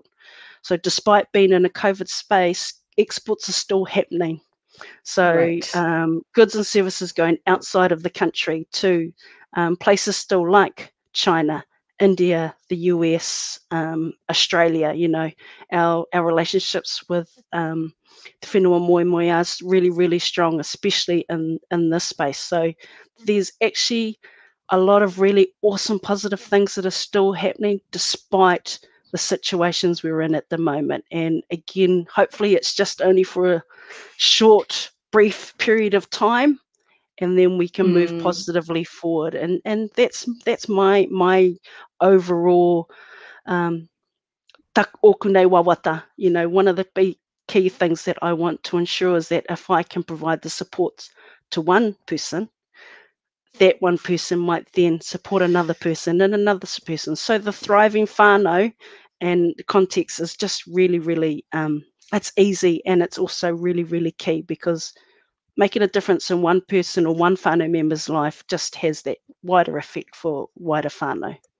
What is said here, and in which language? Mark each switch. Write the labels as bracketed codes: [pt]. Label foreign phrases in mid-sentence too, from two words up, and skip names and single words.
[en] So despite being in a COVID space, exports are still happening. So goods and services going outside of the country to places still like China, India, the US, Australia. You know, our relationships with the [mi] whenua moe [en] are really, really strong, especially in this space. So there's actually a lot of really awesome positive things that are still happening despite the situations we're in at the moment. And again, hopefully it's just only for a short, brief period of time, and then we can move positively forward. And that's my overall [mi] tak oku nei wawata. [en] You know, one of the key things that I want to ensure is that if I can provide the support to one person, that one person might then support another person and another person. So the thriving whānau and the context is just really, really, it's easy, and it's also really, really key, because making a difference in one person or one whānau member's life just has that wider effect for wider whānau.